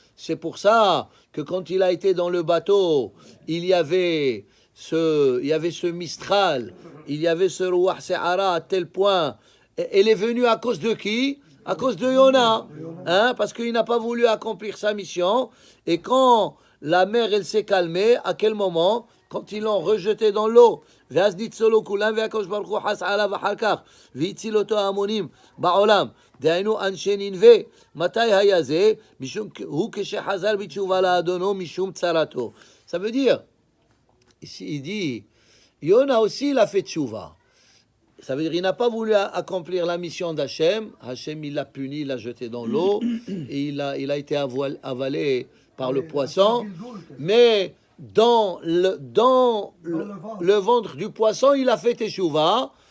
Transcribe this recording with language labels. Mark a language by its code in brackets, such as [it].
[fr] C'est pour ça que quand il a été dans le bateau, il y avait ce Mistral, il y avait ce Ruach Se'ara à tel point. Elle est venue à cause de qui? À cause de Yona, parce qu'il n'a pas voulu accomplir sa mission. Et quand la mer elle s'est calmée, à quel moment? Quand ils l'ont rejeté dans l'eau. [he] ואז ניצולו כולם והקדוש ברוך הוא חס עליו אחר כך והציל אותו ההמונים בעולם דהיינו אנשי נינווה. מתי היה זה? משום הוא כשחזר בתשובה לאדונו משום צרתו. [fr] Ça veut dire, ici il dit, Yona aussi il a fait tchouva. Ça veut dire il n'a pas voulu accomplir la mission d'Hachem. Hachem il l'a puni, il l'a jeté dans l'eau et il a été avalé par le poisson. Mais dans le ventre du poisson, il a fait teshuva.